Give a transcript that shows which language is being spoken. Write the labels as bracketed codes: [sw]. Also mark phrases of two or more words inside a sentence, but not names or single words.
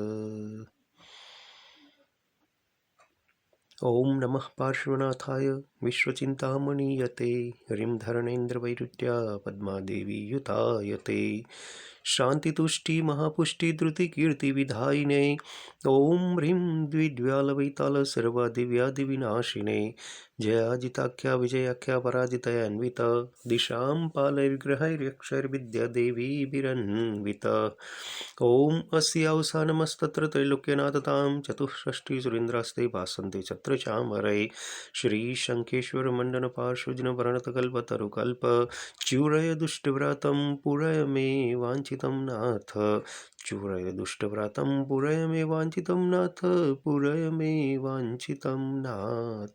[sa] ઓમ નમઃ પાર્શ્વનાથાય વિશ્વચિંતામણીયતે હરિં ધરણેન્દ્રવૈરુટ્યા પદ્માદેવી યુતાયતે શાંતિતુષ્ટિ મહાપુષ્ટિ ધૃતિ કીર્તિ વિધાયિને ઓમ હ્રીં દ્વિડ્વ્યાલવૈતાલ સર્વાધિવ્યાધિવિનાશિને જયાજિતાખ્યા વિજયાખ્યા પરાજિતયાન્વિત દિશાં પાલૈર્ગ્રહૈર્યક્ષૈર્વિદ્યાદેવીभिरन्वित. ઓમ अस्यावसानमस्तत्र त्रैलोक्यनाथतां चतुष्षष्टि सुरेन्द्रास्ते भासन्ते छत्र चामरै श्रीशङ्खेश्वर मण्डन पार्श्वजन वर्णतकल्पतरुकल्प चूरय दुष्टव्रातं पुरय मे वाञ्छितं नाथ चूरय दुष्टव्रातं पुरय मे वाञ्छितं नाथ पुरय मे वाञ्छितं नाथ.